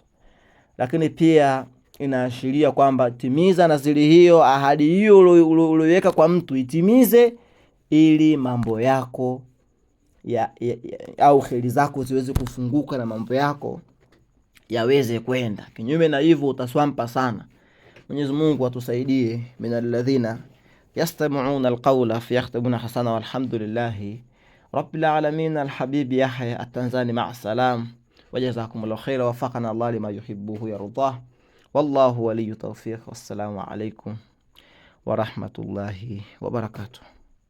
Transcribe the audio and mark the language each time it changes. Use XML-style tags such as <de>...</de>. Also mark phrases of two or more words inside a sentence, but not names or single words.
<sw>Lakini pia inaashiria kwamba timiza nazili hiyo, ahadi hiyo uliweka kwa mtu itimize, ili mambo yako au kheri zako ziweze kufunguka na mambo yako yaweze kwenda. Kinyume na hivyo utaswampa sana. Mwenyezi Mungu atusaidie.</sw> <ar>من الذين يستمعون القول فيختبون حسنا، والحمد لله رب العالمين. الحبيب يحيى التنزاني، مع السلام، وجزاكم الله خيرا، وفقنا الله لما يحبه يرضاه، والله ولي التوفيق. والسلام عليكم ورحمة الله وبركاته.</ar>